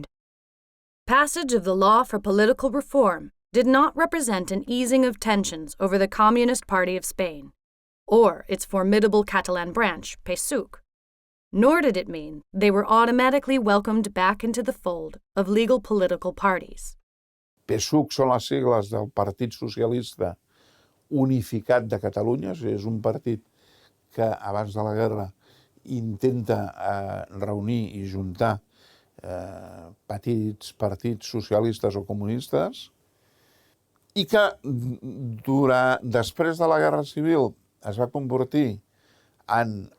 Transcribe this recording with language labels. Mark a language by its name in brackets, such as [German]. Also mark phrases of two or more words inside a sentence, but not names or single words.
[English] Passage of the law for political reform did not represent an easing of tensions over the Communist Party of Spain, or its formidable Catalan branch, PSUC, nor did it mean they were automatically welcomed back into the fold of legal political parties. [Catalan] PSUC són les sigles del Partit Socialista Unificat de Catalunya, és un partit que abans de la guerra intenta reunir i juntar petits partits socialistes o comunistes i que després de la Guerra Civil es va convertir en